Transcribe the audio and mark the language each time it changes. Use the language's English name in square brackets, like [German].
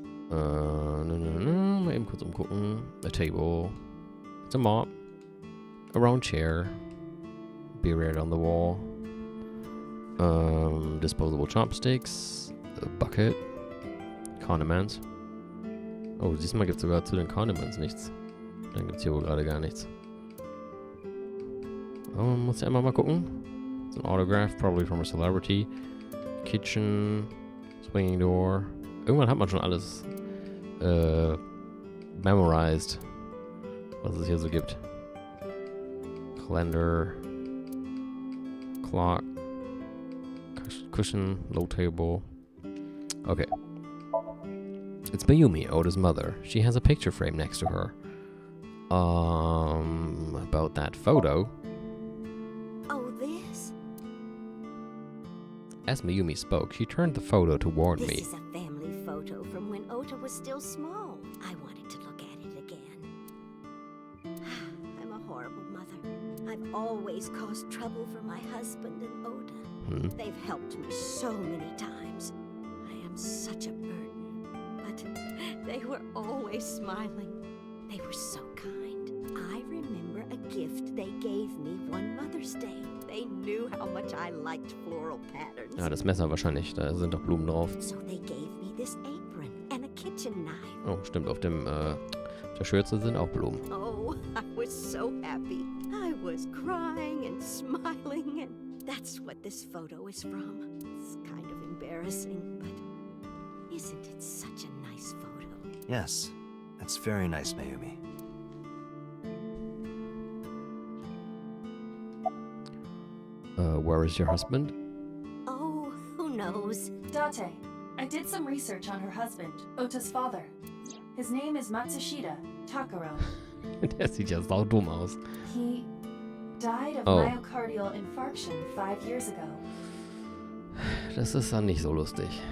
[German] Mal eben kurz umgucken. [English] A table. It's a mop. A round chair. Beer red on the wall. Disposable chopsticks. A bucket. Condiments. [German] Oh, diesmal gibt es sogar zu den Condiments nichts. Dann gibt es hier wohl gerade gar nichts. Oh, muss ich einmal mal gucken. [English] It's an autograph, probably from a celebrity. Kitchen. Swinging door. [German] Irgendwann hat man schon alles memorized, was es hier so gibt. [English] Calendar. Clock. Cushion. Low table. Okay. It's Mayumi, Oda's mother. She has a picture frame next to her. About that photo. Oh, this? As Mayumi spoke, she turned the photo toward This me. is a family photo from when Ota was still small. I wanted to look at it again. I'm a horrible mother. I've always caused trouble for my husband and Ota. They've helped me so many times. I am such a burden. But they were always smiling. They were so kind. I remember a gift they gave me one Mother's Day. They knew how much I liked floral patterns. [German] Ja, das Messer wahrscheinlich. Da sind doch Blumen drauf. [English] So they gave me this apron and a kitchen knife. [German] Oh, stimmt. Auf dem, der Schürze sind auch Blumen. [English] Oh, I was so happy. I was crying and smiling, and that's what this photo is from. It's kind of embarrassing, but isn't it such a nice photo? Yes, that's very nice, Mayumi. Where is your husband? Oh, who knows? Date, I did some research on her husband, Ota's father. His name is Matsushita Takaro. [German] Der sieht ja saudumm aus. [English] He died of Oh. myocardial infarction 5 years ago. [German] Das ist dann nicht so lustig.